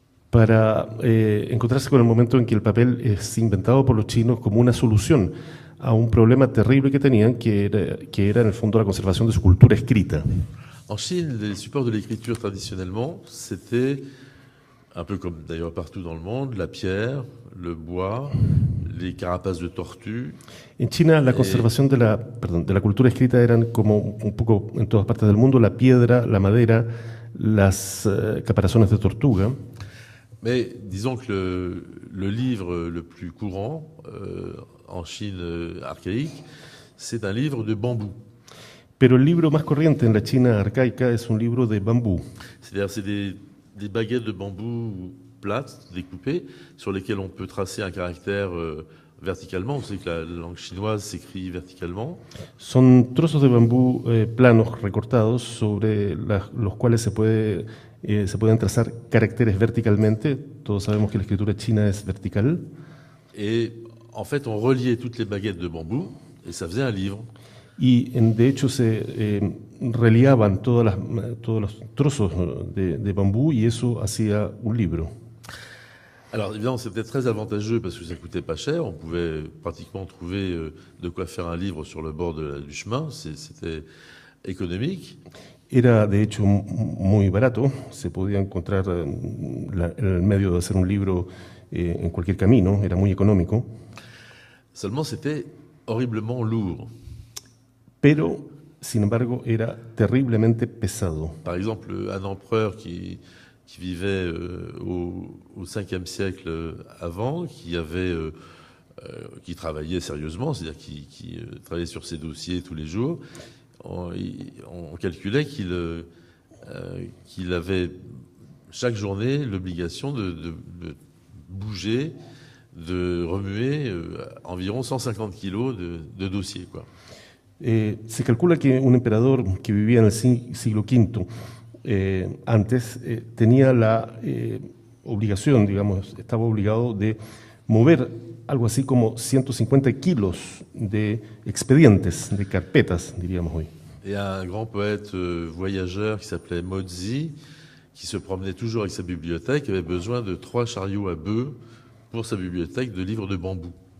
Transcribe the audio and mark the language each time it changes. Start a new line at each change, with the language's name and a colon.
Spanish: para encontrarse con el momento en que el papel es inventado por los chinos como una solución a un problema terrible que tenían, que era en el fondo la conservación de su cultura escrita.
French: En Chine, les supports de l'écriture traditionnellement, c'était, un peu comme d'ailleurs partout dans le monde, la pierre, le bois, les carapaces de tortues.
Spanish: En China la conservación de la cultura escrita eran como un poco en todas partes del mundo la piedra, la madera, las caparazones de tortuga.
French: Mais disons que le livre le plus courant en Chine archaïque, c'est un livre de bambou.
Spanish: Pero el libro más corriente en la China arcaica es un libro de bambú.
French: C'est-à-dire c'est des baguettes de bambou plates, découpées, sur lesquelles on peut tracer un caractère verticalement. Vous savez que la langue chinoise s'écrit verticalement.
Spanish: Son trozos de bambú planos recortados sobre los cuales se pueden trazar caracteres verticalmente. Todos sabemos que la escritura china es vertical.
French: Et en fait, on reliait toutes les baguettes de bambou et ça faisait un livre.
Spanish: Y de hecho se reliaban todos los trozos de bambú y eso hacía un libro.
French: Alors évidemment, c'est peut-être très avantageux parce que ça coûtait pas cher. On pouvait pratiquement trouver de quoi faire un livre sur le bord du chemin. C'était économique.
Spanish: Era de hecho muy barato. Se podía encontrar el medio de hacer un libro en cualquier camino. Era muy económico.
French: Seulement, c'était horriblement lourd.
Spanish: Pero, sin embargo, era terriblemente pesado.
French: Par exemple, un empereur qui vivait au 5e siècle avant, qui travaillait sérieusement, c'est-à-dire qui travaillait sur ses dossiers tous les jours, on calculait qu'il avait chaque journée l'obligation de bouger, de remuer environ 150 kilos de dossiers, quoi.
Spanish: Se calcula que un emperador que vivía en el siglo V antes tenía la obligación, digamos, estaba obligado de mover algo así como 150 kilos de expedientes, de carpetas, diríamos hoy.
French: Et un grand poète voyageur qui s'appelait Mozi, qui se promenait toujours avec sa bibliothèque, avait besoin de 3 chariots à bœufs pour sa bibliothèque de livres de bambou.